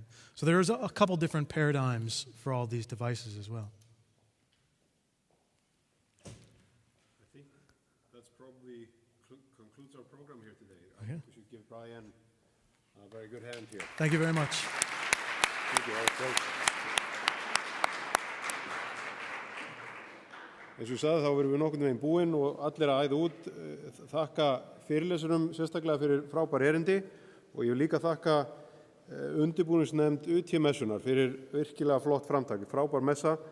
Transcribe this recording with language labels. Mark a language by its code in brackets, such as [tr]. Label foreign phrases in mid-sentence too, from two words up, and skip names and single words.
[en] So there's a couple different paradigms for all these devices as well. I think that's probably concludes our program here today. Okay. We should give Brian a very good hand here. Thank you very much. Thank you. [is] Eins og ég sagði, þá verðum við nokkurn veginn búin og allir að æða út. Þakka fyrirlesurum sérstaklega fyrir frábær erindi og ég vil líka þakka undirbúningsnefnd UTmessunar fyrir virkilega flott framtak, frábær messa.